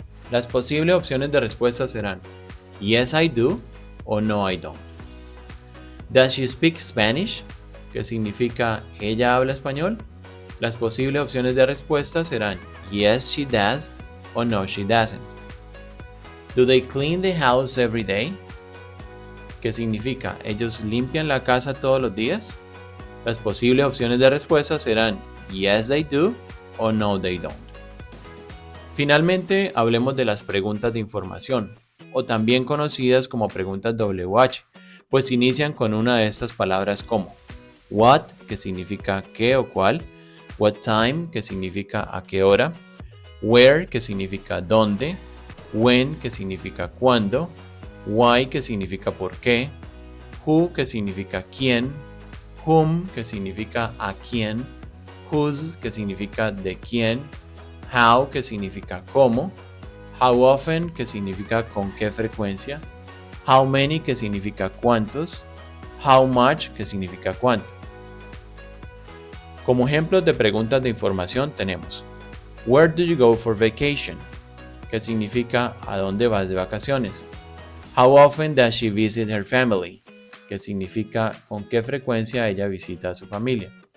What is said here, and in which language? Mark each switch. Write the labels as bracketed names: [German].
[Spanish] Las posibles opciones de respuesta serán [English] yes I do [Spanish] o [English] no I don't. Does she speak Spanish? [Spanish] Que significa ¿ella habla español? Las posibles opciones de respuesta serán [English] yes she does [Spanish] o [English] no she doesn't. Do they clean the house every day? [Spanish] Que significa ¿ellos limpian la casa todos los días? Las posibles opciones de respuesta serán [English] yes they do [Spanish] o [English] no they don't. [Spanish] Finalmente, hablemos de las preguntas de información, o también conocidas como preguntas WH, pues inician con una de estas palabras como what, que significa qué o cuál, what time, que significa a qué hora, where, que significa dónde, when, que significa cuándo, why, que significa por qué, who, que significa quién, whom, que significa a quién, whose, que significa de quién, how, que significa cómo, how often, que significa con qué frecuencia, how many, que significa cuántos, how much, que significa cuánto. Como ejemplos de preguntas de información tenemos [English] where do you go for vacation? [Spanish] Que significa ¿a dónde vas de vacaciones? [English] How often does she visit her family? [Spanish] Que significa ¿con qué frecuencia ella visita a su familia?